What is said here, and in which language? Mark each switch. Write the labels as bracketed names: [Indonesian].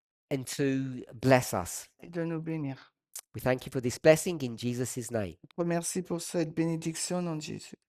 [English] and to bless us. [French] et de nous bénir. [English] We thank you for this blessing in Jesus' name. [French] On te remercie pour cette bénédiction au nom de Jésus.